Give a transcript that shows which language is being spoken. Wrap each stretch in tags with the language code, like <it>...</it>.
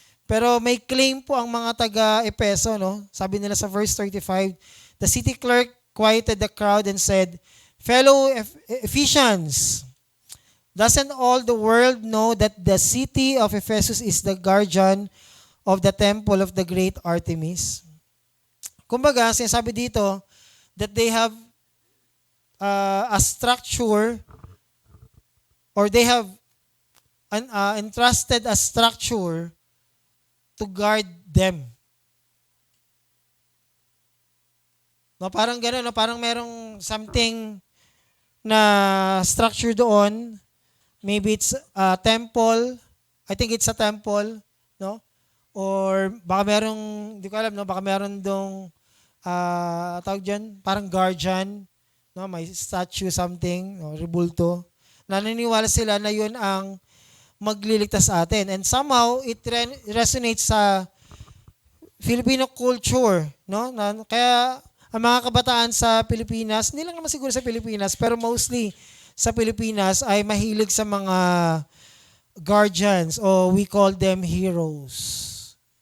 <tl>Pero may claim po ang mga taga-Epeso, no? Sabi nila sa</tl> <en>verse 35, the city clerk quieted the crowd and said, "Fellow Ephesians, doesn't all the world know that the city of Ephesus is the guardian of the temple of the great Artemis?"</en> <tl>Kumbaga, sinasabi dito</tl> <en>that they have a structure, or they have entrusted a structure to guard them.</en> <tl>No, parang gano'n, no? Parang merong something na structure doon.</tl> <en>Maybe it's a temple. I think it's a temple, no?</en> <tl>Or baka merong, hindi ko alam, no? Baka meron dong, tawag dyan, parang guardian, no? May statue, something, no? Rebulto. Naniniwala sila na yun ang magliligtas sa atin.</tl> <en>And somehow, it resonates</en> <tl>sa Filipino culture,</tl> <en>no?</en> <tl>Kaya, ang mga kabataan sa Pilipinas, hindi lang naman siguro sa Pilipinas, pero mostly sa Pilipinas ay mahilig sa mga guardians, o</tl> <en>we call them heroes.</en>